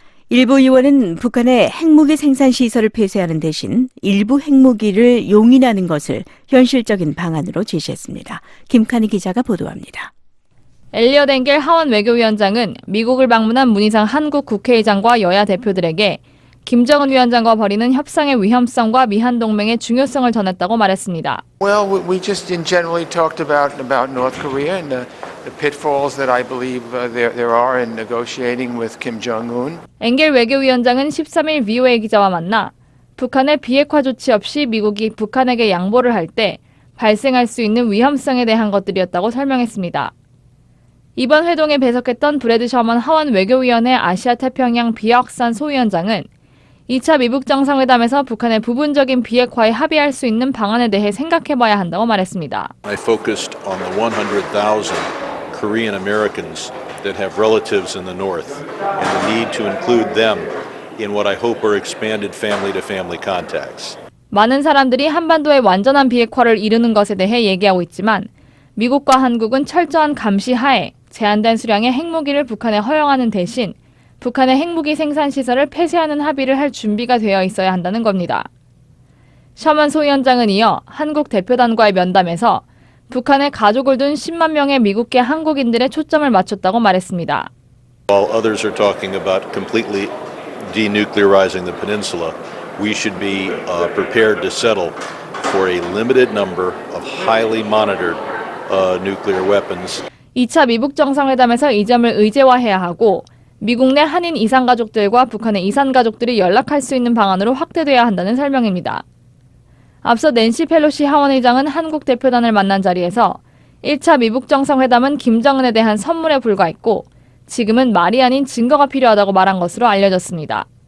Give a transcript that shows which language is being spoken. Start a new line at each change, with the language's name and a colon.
Korean: 일부 의원은 북한의 핵무기 생산 시설을 폐쇄하는 대신 일부 핵무기를 용인하는 것을 현실적인 방안으로 제시했습니다. 김칸희 기자가 보도합니다. 엘리엇 엥겔 하원 외교위원장은 미국을 방문한 문희상 한국 국회의장과 여야 대표들에게 김정은 위원장과 벌이는 협상의 위험성과 미한 동맹의 중요성을 전했다고 말했습니다.
English: Well, we just generally talked about North Korea and the pitfalls that I believe there are in negotiating with Kim Jong-un.
Korean: 엥겔 외교위원장은 13일 VOA 기자와 만나 북한의 비핵화 조치 없이 미국이 북한에게 양보를 할 때 발생할 수 있는 위험성에 대한 것들이었다고 설명했습니다. 이번 회동에 배석했던 브래드 셔먼 하원 외교위원회 아시아 태평양 비확산 소위원장은 2차 미북 정상회담에서 북한의 부분적인 비핵화에 합의할 수 있는 방안에 대해 생각해봐야 한다고 말했습니다.
English: I focused on the 100,000 Korean Americans that have relatives in the north and the need to include them in what I hope are expanded family-to-family contacts.
Korean: 많은 사람들이 한반도의 완전한 비핵화를 이루는 것에 대해 얘기하고 있지만 미국과 한국은 철저한 감시 하에 제한된 수량의 핵무기를 북한에 허용하는 대신 북한의 핵무기 생산 시설을 폐쇄하는 합의를 할 준비가 되어 있어야 한다는 겁니다. 셔먼 소위원장은 이어 한국 대표단과의 면담에서 북한에 가족을 둔 10만 명의 미국계 한국인들의 초점을 맞췄다고 말했습니다.
English: While others are talking about completely denuclearizing the peninsula, we should be prepared to settle for a limited number of highly monitored nuclear weapons.
Korean: 2차 미북 정상회담에서 이 점을 의제화해야 하고 미국 내 한인 이산 가족들과 북한의 이산 가족들이 연락할 수 있는 방안으로 확대돼야 한다는 설명입니다. 앞서 낸시 펠로시 하원의장은 한국 대표단을 만난 자리에서 1차 미북 정상회담은 김정은에 대한 선물에 불과했고 지금은 말이 아닌 증거가 필요하다고 말한 것으로 알려졌습니다.